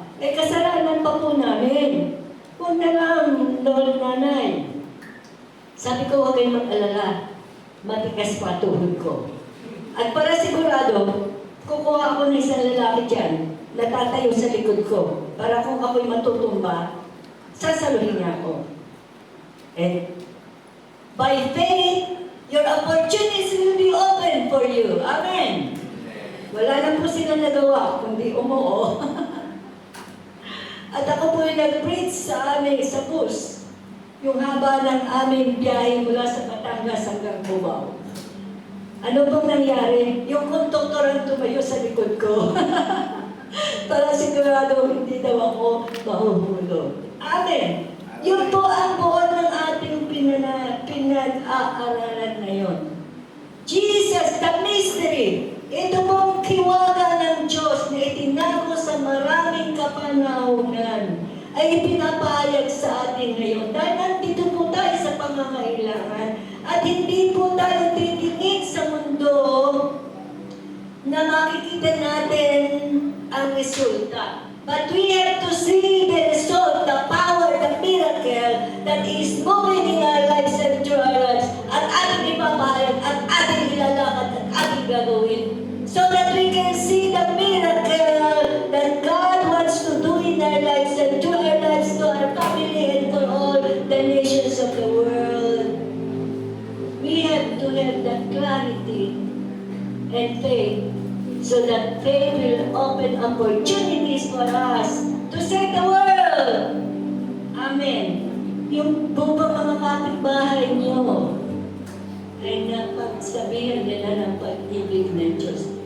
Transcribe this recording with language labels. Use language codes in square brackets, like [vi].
[tl] Kasalanan pa po namin. Huwag na lang, Lord, nanay. Sabi ko, huwag kayong mag-alala. Matigas pa tuhod ko. At para sigurado, kukuha ako ng isang lalaki dyan na tatayo sa likod ko. para kung ako'y matutumba, sasaluhin niya ako. [en] And by faith, your opportunities will be open for you. [tl] Amen. Wala na po silang nagawa, kundi umuo. At ako po yung nag-preach sa amin sa bus. Yung haba ng aming biyahe mula sa Batangas hanggang Cubao. Ano pong nangyari? Yung konduktor ang tumayo sa likod ko. Para sigurado hindi daw ako mahuhulog. Amen. Yun po ang buod ng ating pinag-aaralan ngayon. [en] Jesus, the mystery. [tl] Ito pong kiwaga ng Diyos na itinago sa maraming kapanahonan ay ipinapahayag sa atin ngayon. Dahil nandito po tayo sa pangangailangan at hindi po tayo titingin sa mundo na makikita natin ang resulta. [en] But we have to see the result, the power, the miracle that is moving in our lives and through our lives [tl] at ating ipapahayag at ating ilalakad at ating gagawin. [en] So that we can see the miracle that God wants to do in our lives and through our lives to our family and for all the nations of the world. We have to have that clarity and faith so that faith will open opportunities for us to save the world. Amen. [tl] Yung buong mga kapitbahay niyo ay napagsabihan nila ng pag-ibig ng Diyos.